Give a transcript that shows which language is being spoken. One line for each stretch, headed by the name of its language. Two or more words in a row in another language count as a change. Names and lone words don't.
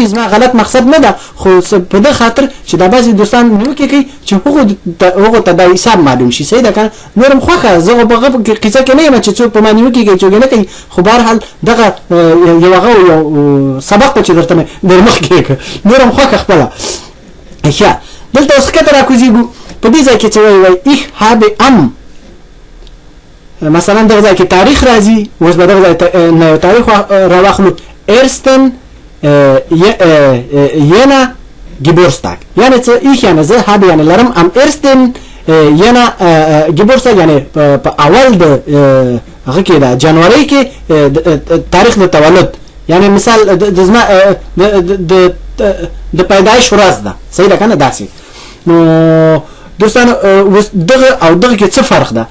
Pashto: زما غلط مقصد نه ده، خو په دغه خاطر چې دا بعضې دوستان نیوکې کوي چې هغو ته دا حساب معلوم شي. صحیح ده که نه؟ نور هم خوښه، زه خو په هغه قصه کې نه یم چې څوک په ما نیوکې کوي، څوک یې نه کوي. خو بهرحال دغه یو سبق و چې درته مې در مخکې کړ، نور هم خوښه خپله. ښه، دلته اوس ښکته راکوزېږو. په دې ځای کې چې وایي
German: ich habe am،
Pashto: مثلا دغه ځای کې تاریخ راځي. اوس به دغه ځای نه یو تاریخ راواخلو. 1.
German: Jänner Geburtstag
Pashto: یعنې څه؟ ich یعنې زه، habe یعنې لرم،
German: am 1. Jänner Geburtstag
Pashto: یعنې په اول د هغه کې د جنورۍ کې تاریخ د تولد، یعنې مثال د زما د پیدایش ورځ ده. صحیح ده که نه؟ داسې. نو دوستانو اوس دغه او دغه کې څه فرق ده؟